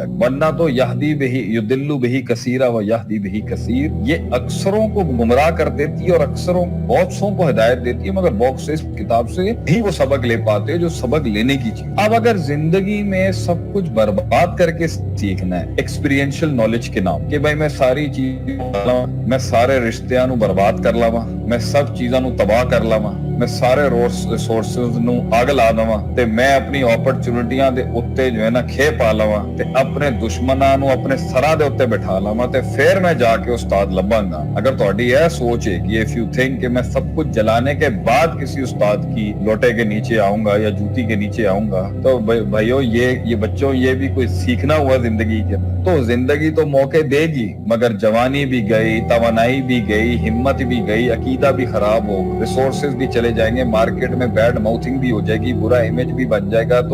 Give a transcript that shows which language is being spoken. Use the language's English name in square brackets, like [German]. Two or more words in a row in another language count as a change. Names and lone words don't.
[Urdu] ورنہ تو [Arabic] یہدی بہی یدل بہی کثیرا و یہدی بہی کثیر, [Urdu] یہ اکثروں کو گمراہ کر دیتی ہے اور اکثروں بہت سو کو ہدایت دیتی ہے, مگر بہت سے اس کتاب سے ہی وہ سبق لے پاتے ہیں جو سبق لینے کی چیز. اب اگر زندگی میں سب کچھ برباد کر کے سیکھنا ہے [English] experiential knowledge [Urdu] کے نام کہ بھائی میں ساری چیزیں, [Punjabi] میں سارے رشتیاں نو برباد کر لواں, میں سب چیزاں نو تباہ کر لواں, میں سارے ریسورسز نو اگ لا دواں, تے میں اپنی اپرچونٹیاں دے اوتے جو ہے نا کھے پا لواں, تے اپنے دشمناں نو اپنے سراں دے اوتے بٹھا لواں, تے پھر میں جا کے استاد لباں گا. اگر تہاڈی [Urdu] یہ سوچ ہے کہ [English] if you think [Urdu] کہ میں سب کچھ جلانے کے بعد کسی استاد کی لوٹے کے نیچے آؤں گا یا جوتی کے نیچے آؤں گا, تو بھائیو یہ بچوں یہ بھی کوئی سیکھنا ہوا زندگی کے اندر. تو زندگی تو موقع دے گی, مگر جوانی بھی گئی, توانائی بھی گئی, ہمت بھی گئی, عقیدہ بھی خراب ہو, ریسورسز بھی چلے جائیں گے, مارکیٹ میں [English] bad mouthing [Urdu] بھی ہو جائے گی, برا امیج بھی بن جائے گا.